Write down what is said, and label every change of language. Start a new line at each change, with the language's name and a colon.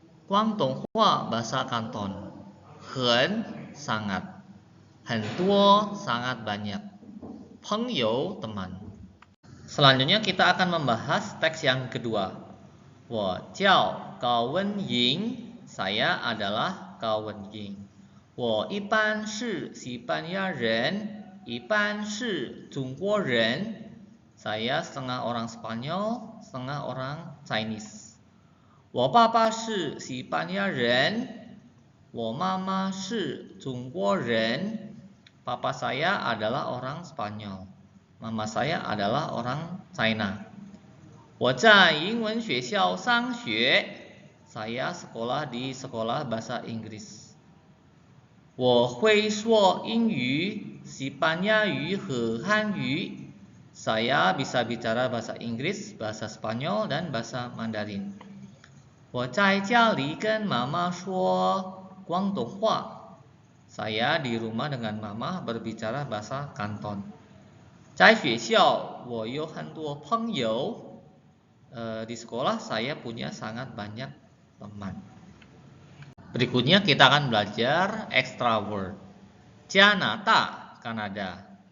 Indonesian: Guangdonghua, bahasa Kanton. Hen, sangat. Hen duo, sangat banyak. Pengyou, teman. Selanjutnya kita akan membahas teks yang kedua.
Chinese: 我叫高文英,
Indonesian: saya adalah Gao Wenying.
Chinese: 我一般是西班牙人, 一般是中国人.
Indonesian: Saya setengah orang Spanyol, setengah orang Chinese.
Chinese: 我爸爸是西班牙人, 我妈妈是中国人.
Indonesian: Papa saya adalah orang Spanyol. Mama saya adalah orang China.
Chinese: 我在英文学校上学.
Indonesian: Saya sekolah di sekolah bahasa Inggris.
Chinese: 我会说英语、西班牙语和汉语.
Indonesian: Saya bisa bicara bahasa Inggris, bahasa Spanyol, dan bahasa Mandarin.
Chinese: 我在家里跟妈妈说广东话.
Indonesian: Saya di rumah dengan mama berbicara bahasa Kanton.
Chinese: 在学校我有很多朋友.
Indonesian: Di sekolah saya punya sangat banyak teman. Berikutnya kita akan belajar
English: extra word.
Indonesian: Canada, Kanada.